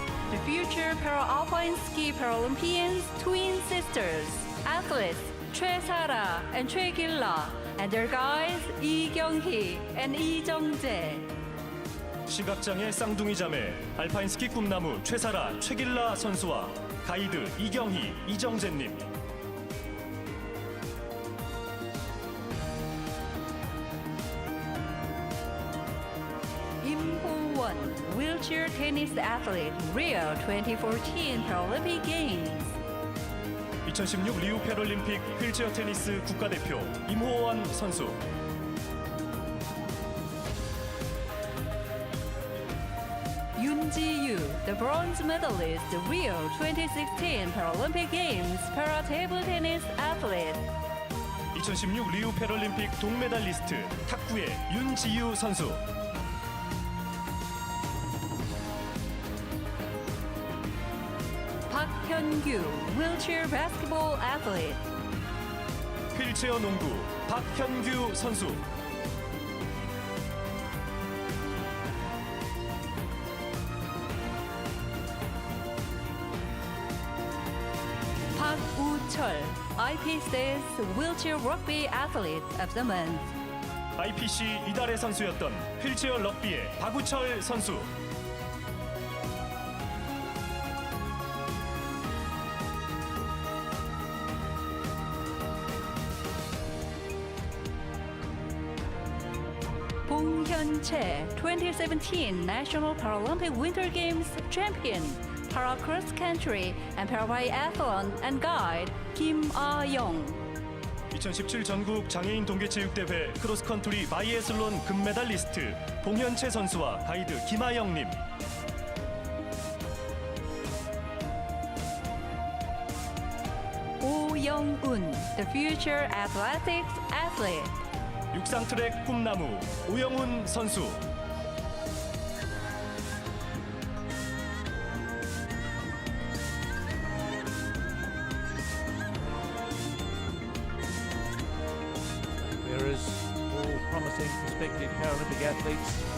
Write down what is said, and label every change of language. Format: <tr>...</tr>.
<en>The future Para-Alpine Ski Paralympians twin sisters, athletes 최사라 and 최길라, and their guides 이경희 and 이정재.</en> <ko>시각장애 쌍둥이 자매 알파인 스키 꿈나무 최사라 최길라 선수와 가이드 이경희 이정재님.</ko> <en>임호원, wheelchair tennis athlete, Rio 2014 Paralympic Games.</en> <ko>2016 리우 패럴림픽 휠체어 테니스 국가대표 임호원 선수.</ko> <en>윤지유, the bronze medalist, Rio 2016 Paralympic Games para table tennis athlete.</en> <ko>2016 리우 패럴림픽 동메달리스트 탁구의 윤지유 선수.</ko> <en>박현규, wheelchair basketball athlete.</en> <ko>휠체어 농구 박현규 선수.</ko> <en>박우철, IPC's wheelchair rugby athlete of the month.</en> <ko>IPC 이달의 선수였던 휠체어 럭비의 박우철 선수.</ko> <en>PyeongChang 2017 National Paralympic Winter Games champion, para cross country and para biathlon and guide Kim Ah-young.</en> <ko>2017 전국 장애인 동계체육대회 크로스컨트리 바이애슬론 금메달리스트 봉현채 선수와 가이드 김아영님.</ko> <en>Oh Young-un, the future athletics athlete.</en> <ko>육상트랙 꿈나무 오영훈 선수.</ko> <en>There is all promising prospective Paralympic athletes.</en>